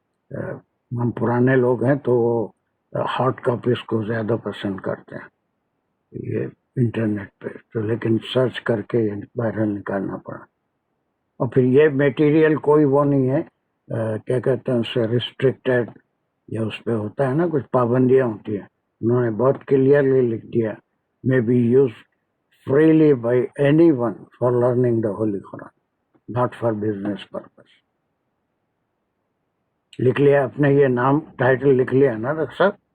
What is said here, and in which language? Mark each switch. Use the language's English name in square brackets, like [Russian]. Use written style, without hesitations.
[Urdu] ہم پرانے لوگ ہیں تو وہ ہارڈ کاپیز کو زیادہ پسند کرتے ہیں, یہ انٹرنیٹ پہ تو, لیکن سرچ کر کے باہر نکالنا پڑا. اور پھر یہ میٹیریل کوئی وہ نہیں ہے, کیا کہتے ہیں اسے, ریسٹرکٹیڈ, یا اس پہ ہوتا ہے نا کچھ پابندیاں ہوتی ہیں. انہوں نے بہت کلیئرلی لکھ دیا, [English] may be used freely by anyone for learning the Holy Quran, not for business purpose. [Urdu] لکھ لیا آپ نے, یہ نام ٹائٹل لکھ لیا نا ڈاکٹر صاحب.